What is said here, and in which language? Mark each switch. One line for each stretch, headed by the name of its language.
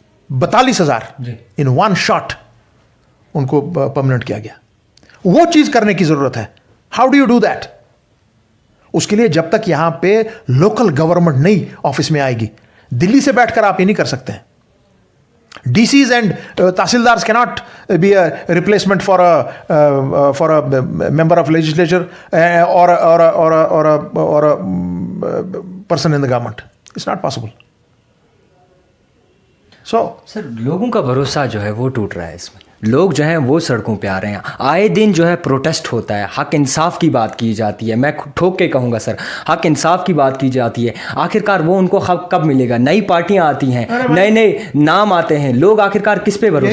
Hindi: 42,000
English: in one shot
Hindi: उनको permanent किया गया। वो चीज़ करने की ज़रूरत है।
English: How do you do that?
Hindi: उसके लिए जब तक यहाँ पे लोकल गवर्नमेंट नई ऑफिस में आएगी, दिल्ली से बैठकर आप ये नहीं कर सकते हैं.
English: DCs and Tahsildars cannot be a replacement for a member of legislature or a person in the government. It's not possible. So
Hindi: sir लोगों का भरोसा जो है वो टूट रहा है इसमें. लोग जो हैं वो सड़कों पे आ रहे हैं. आए दिन जो है प्रोटेस्ट होता है, हक इंसाफ की बात की जाती है. मैं ठोक के कहूँगा सर, हक इंसाफ की बात की जाती है. आखिरकार वो उनको हक कब मिलेगा? नई पार्टियां आती हैं, नए नए नाम आते हैं, लोग आखिरकार किस पे भरोसा?